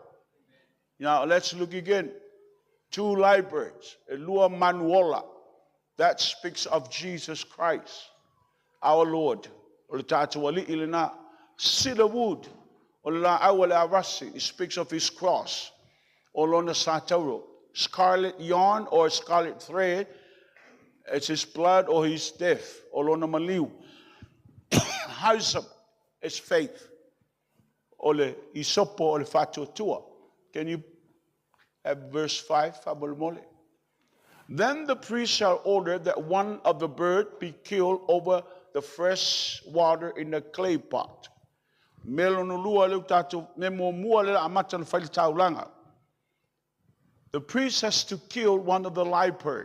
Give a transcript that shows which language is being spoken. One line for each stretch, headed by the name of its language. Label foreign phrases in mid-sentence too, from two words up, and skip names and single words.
English: Now let's look again. 2 live birds,
Samoan: a lua manuola.
English: That speaks of Jesus Christ, our Lord.
Samoan: O le tātou ali'i lena
English: cedar wood.
Samoan: O le la au le arasi.
English: It speaks of his cross.
Samoan: O lona sātauro.
English: Scarlet yarn or scarlet thread. It's his blood or his death.
Samoan: O lona maliu.
English: Hyssop is faith.
Samoan: O le isopo o le whātuatua.
English: Can you have verse 5? Then the priest shall order that one of the bird be killed over the fresh water in the clay pot. The priest has to kill one of the leper.